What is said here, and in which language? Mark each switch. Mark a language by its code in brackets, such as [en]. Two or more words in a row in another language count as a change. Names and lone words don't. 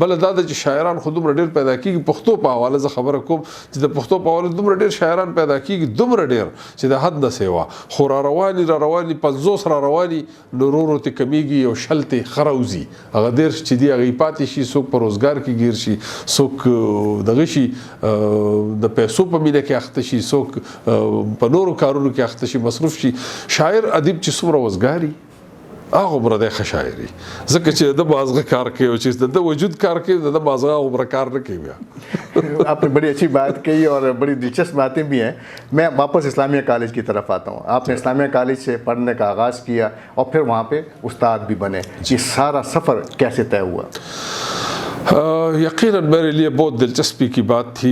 [ps] بل دا چې شاعران خو دومره ډېر پیدا کېږي پښتو په حواله زه خبره کوم چې د پښتو په حواله دومره ډېر شاعران پیدا کېږي دومره ډېر چې د حد نه سیوا خو را رواني 50 را رواني نو ورو ورو ترې کمیږي او شل ترې ښه راوځي هغه دېرش چې دي هغه یې پاتې شي څوک په روزګار کې ګیر شي څوک دغه شي د پیسو په مینه کې اخته شي څوک په نورو کارونو کې اخته شي مصروف شي. شاعر ادیب چې څومره وزګاري هغه عمره دی ښه شاعري ځکه چې د مازغه کار کوي او چې د وجود کار کوي د مازغه عمره کار نه کوي. [ur] آپ نے بڑی اچھی بات کہی اور بڑی دلچسپ باتیں بھی ہیں. میں واپس اسلامیہ کالج کی طرف آتا ہوں. آپ نے اسلامیہ کالج سے پڑھنے کا آغاز کیا اور پھر وہاں پہ استاد بھی بنے. یہ سارا سفر کیسے طے ہوا؟ یقیناً میرے لیے بہت دلچسپی کی بات تھی.